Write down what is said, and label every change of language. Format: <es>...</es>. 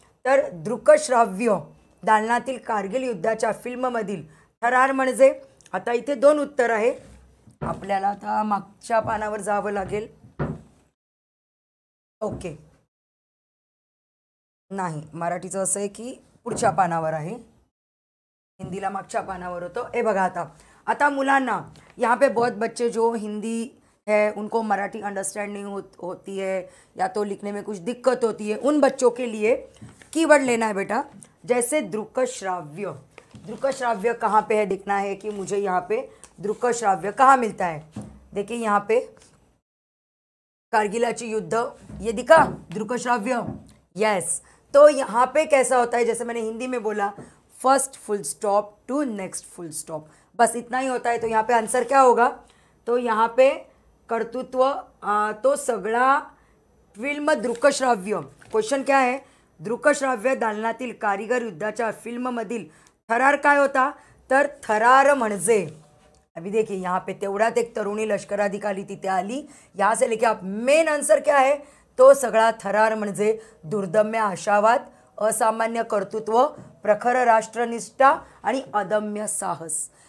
<mr>तर दृकश्राव्य दालनातील कारगिल युद्धाच्या फिल्ममधील थरार म्हणजे, आता इथे 2 उत्तर आहे आपल्याला। आता मागच्या पानावर जावं लागेल। ओके, नाही मराठीचं असं आहे की पुढच्या पानावर आहे, हिंदीला मागच्या पानावर होतं। हे बघा आता मुलांना,</mr> <hi>यहाँ पे बहुत बच्चे जो हिंदी है उनको मराठी अंडरस्टैंडिंग होती है या तो लिखने में कुछ दिक्कत होती है, उन बच्चों के लिए कीवर्ड लेना है बेटा। जैसे दृकश्राव्य, दृकश्राव्य कहाँ पे है देखना है कि मुझे यहाँ पे दृकश्राव्य कहाँ मिलता है। देखिए यहाँ पे कारगिलाची युद्ध, ये दिखा दृकश्राव्य, यस। तो यहाँ पे कैसा होता है, जैसे मैंने हिंदी में बोला, first full stop to next full stop, बस इतना ही होता है। तो यहाँ पे आंसर क्या होगा, तो यहाँ पे कर्तृत्व तो सगळा फिल्म दृकश्राव्य। क्वेश्चन क्या है,</hi> <mr>दृकश्राव्य दालनातील कारीगर युद्धाच्या फिल्ममधील थरार काय होता, तर थरार म्हणजे,</mr> <hi>अभी देखिए यहाँ पे</hi> <mr>तेवढ्यात एक तरुणी लष्कराधिकारी तिथे आली।</mr> <hi>यहाँ से लेके आप मेन आंसर क्या है, तो</hi> <mr>सगळा थरार म्हणजे दुर्दम्य आशावाद, असामान्य कर्तृत्व, प्रखर राष्ट्रनिष्ठा आणि अदम्य साहस।</mr>